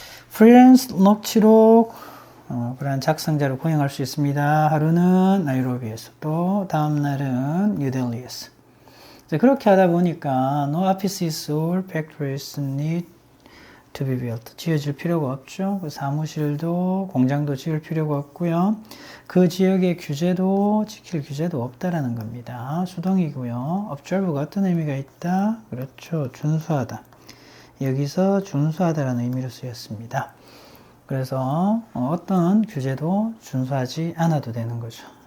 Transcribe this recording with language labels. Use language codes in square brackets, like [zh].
[ko] 프리랜서 녹취록 그런 작성자를 고용할 수 있습니다. 하루는 나이로비에서 또 다음 날은 뉴델리에서. 그렇게 하다 보니까 [en] no offices or factories need to be built. [ko] 지어질 필요가 없죠. 그 사무실도 공장도 지을 필요가 없고요. 그 지역의 규제도 지킬 규제도 없다라는 겁니다. 수동이고요. observe가 어떤 의미가 있다? 그렇죠. 준수하다. 여기서 준수하다라는 의미로 쓰였습니다. 그래서 어떤 규제도 준수하지 않아도 되는 거죠.